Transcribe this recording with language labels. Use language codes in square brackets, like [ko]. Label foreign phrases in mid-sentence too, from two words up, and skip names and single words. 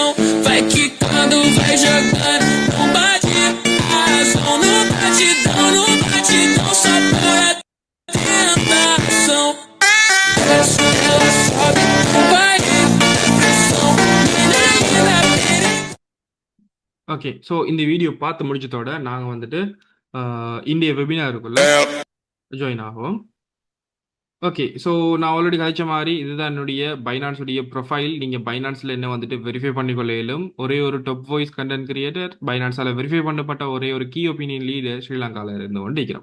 [pt] Vai quicando, vai jogando, não bate a razão. No batidão, só por a tentação. Ela sobe no baile, é pressão. Mina linda, perigosa. [en] okay, so [ta] இந்த வீடியோ பார்த்து முடிச்சதோட நாங்கள் வந்துட்டு இந்திய வெபினாருக்குள்ள ஜாயின் ஆகும். [en] okay, so [ta] நான் ஆல்ரெடி கழிச்ச மாதிரி இதுதான் என்னுடைய பைனான்ஸுடைய ப்ரொஃபைல். நீங்கள் பைனான்ஸில் என்ன வந்துட்டு வெரிஃபை பண்ணிக்கொள்ளையிலும் ஒரே ஒரு [en] top voice content creator, [ta] பைனான்ஸால் வெரிஃபை பண்ணப்பட்ட ஒரே ஒரு [en] key opinion leader [ta] ஸ்ரீலங்காவில் இருந்து கொண்டு இருக்கிறோம்.